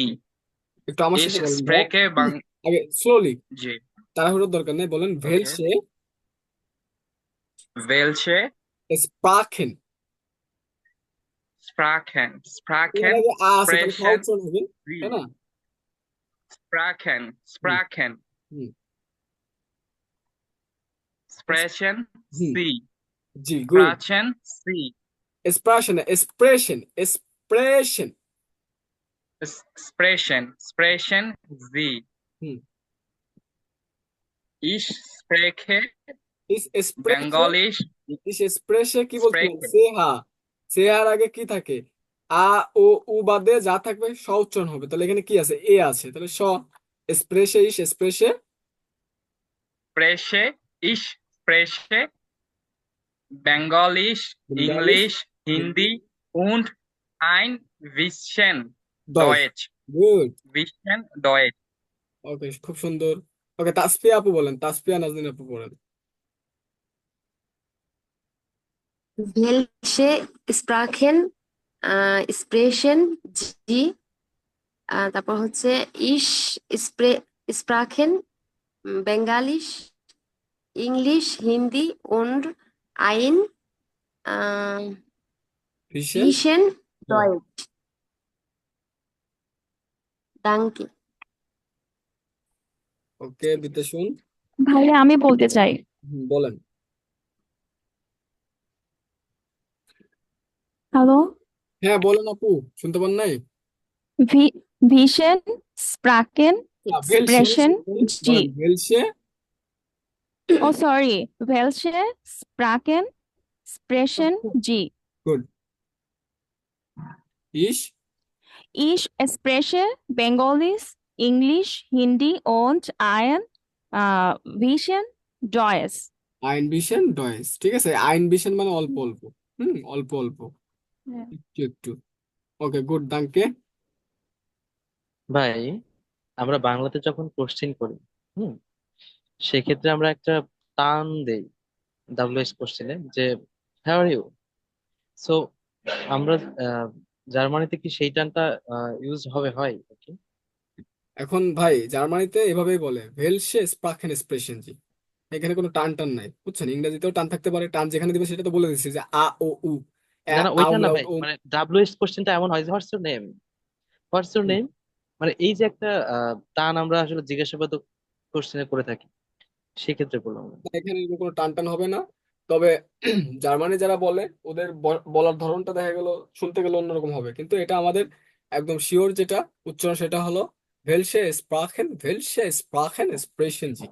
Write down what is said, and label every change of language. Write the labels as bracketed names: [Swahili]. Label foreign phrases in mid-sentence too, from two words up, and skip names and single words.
[Bangla] একটু আমার [German] Ich [Bangla] সাথে বলেন ভাইয়া। [German] spreche Bang [Bangla] আগে স্লোলি, জি তাড়াহুড়োর দরকার নেই, বলেন ওকে [German] ভেলসে Welche স্প্রাখেন। Sprachen [Bangla] এর [German] Sprachen [Bangla] আগে আ আছে, তাহলে খ [German] sprechen [Bangla] উচ্চারণ হবে, তাই [German] Sie? [Bangla] না? [German] Sprachen হুম Sprachen হুম sprechen হুম Sie? [Bangla] জি, গুড। [German] Sprachen Sie? sprechen, sprechen, sprechen. Sprechen Sie? হুম Ich spreche Ich spreche, Bengalisch Ich spreche [Bangla] কি বলছিলেন? [German] sprechen. [Bangla] সেহা, সেহার আগে কি থাকে? আ ও উ বাদে যা থাকবে স উচ্চারণ হবে। তাহলে এখানে কি আছে? এ আছে, তাহলে স। এক্সপ্রেশে, [German] Ich spreche Ich spreche Bengalisch, বেঙ্গালিশ, Englisch, হিন্দি, Hindi und ein bisschen দয়েশ। Deutsch. [Bangla] গুড, [German] Bisschen Deutsch. [Bangla] ওকে, খুব সুন্দর। ওকে, তাসফিয়া আপু বলেন, তাসফিয়া নাজনীন আপু বলেন। [German] Welche Sprachen sprechen Sie? [Bangla] তারপর হচ্ছে [German] ich sprechen Bengalisch, Englisch, Hindi und ein ভিশন, bisschen [Bangla] হ্যাঁ, [German] Deutsch. Danke. [Bangla] ওকে বিদ্যাশুন, ভাইয়া আমি বলতে চাই, বলেন। হ্যালো, হ্যাঁ বলেন আপু, শুনতে পান নাই? [German] Vision, Sprachen, ভেলসে, Sprechen, [Bangla] বলেন [German] G. ভেলসে। [English] Oh, sorry. [German] Welche Sprachen, Sprechen, G. [Bangla] গুড। ইস [German] Ich spreche Bengalisch, Englisch, Hindi und ein bisschen Deutsch. Ein bisschen Deutsch, [Bangla] ঠিক আছে। [German] ein bisschen [Bangla] মানে অল্প অল্প, অল্প অল্প, হ্যাঁ। একটু একটু। ওকে, গুড, দাঙ্কে। ভাই, আমরা বাংলাতে যখন কোশ্চেন করি, হুম, সেক্ষেত্রে আমরা একটা টান দেই WH কোশ্চেনে, যে [English] how are you. [Bangla] সো আমরা জার্মানিতে কি সেই টানটা ইউজ হয় কি? এখন ভাই জার্মানিতে এভাবেই বলে, [German] Welche Sprachen sprechen Sie. [Bangla] এখানে কোনো টান টান নাই, বুঝছেন? ইংরেজিতেও টান থাকতে পারে, টান যেখানে দিবে সেটা তো বলে দিচ্ছি, যে আ ও উ, না না, আ ওইটা না উলাও ভাই, ও। মানে WH কোশ্চেনটা এমন হয় যে [English] what's your name, what's your name, [Bangla] মানে এই যে একটা টান আমরা আসলে জিজ্ঞাসাবাদ কোশ্চেনে করে থাকি, সেক্ষেত্রে বললাম না। এখানে এরকম কোনো টান টান হবে না। তবে জার্মানি যারা বলে, ওদের বলার ধরনটা দেখা গেল শুনতে গেলে অন্যরকম হবে, কিন্তু এটা আমাদের একদম শিওর যেটা উচ্চারণ সেটা হলো [German] Welche Sprachen sprechen Sie.